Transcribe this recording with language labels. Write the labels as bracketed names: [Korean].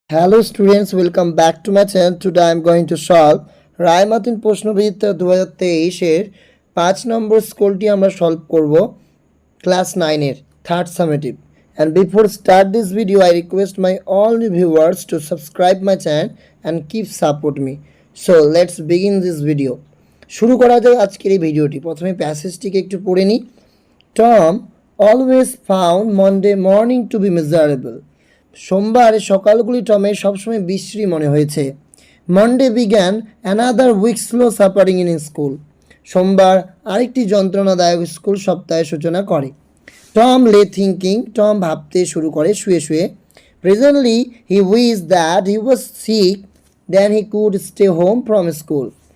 [English] Hello students, welcome back to my channel. Today I am going to solve [Bangla] Ray Martin প্রশ্নবিদ 2023 এর 5 নম্বর স্কুলটি আমরা solve করব class 9 এর third summative. [English] And before start this video I request my all new viewers to subscribe my channel and keep support me. So let's begin this video. [Bangla] শুরু করা যাক আজকের এই ভিডিওটি। প্রথমে প্যাসেজটিকে একটু পড়ে নিই। [English] Tom always found Monday morning to be miserable. [Bangla] সোমবার সকালগুলি টমের সবসময় বিশ্রী মনে হয়েছে। [English] Monday began another week slow suffering in school. [Bangla] সোমবার আরেকটি যন্ত্রণাদায়ক স্কুল সপ্তাহের সূচনা করে। [English] Tom lay thinking, [Bangla] টম ভাবতে শুরু করে শুয়ে শুয়ে। [English] Presently he wished that he was sick then he could stay home from school.